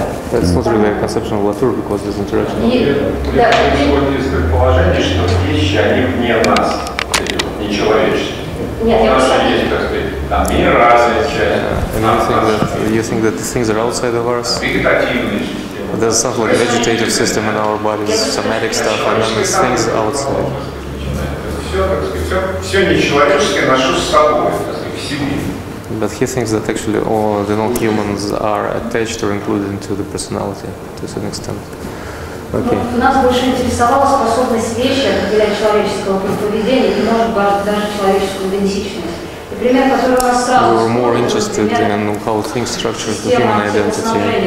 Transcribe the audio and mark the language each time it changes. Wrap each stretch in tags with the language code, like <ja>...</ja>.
<en>That's not really a conception of Latour because there's interaction.</en> <ru>Есть предположение, что вещи, они вне нас, не человеческие. У нас есть, так сказать, там мир различия.</ru> <en>You think that the things are outside of ours?</en> <ru>Вегетативные системы.</ru> <en>There's something like a vegetative system in our bodies, somatic stuff, and then there's things outside.</en> <ru>Все нечеловеческое ношу с собой, так сказать, в себе.</ru> <en>But he thinks that actually all the non-humans are attached or included into the personality to a certain extent. Okay.</en> <ru>Нас больше интересовала способность вещи определять человеческого поведения и, может быть, даже человеческую идентичность. Пример, который у нас сразу...</ru> <en>We were more interested in how things structure the human identity.</en>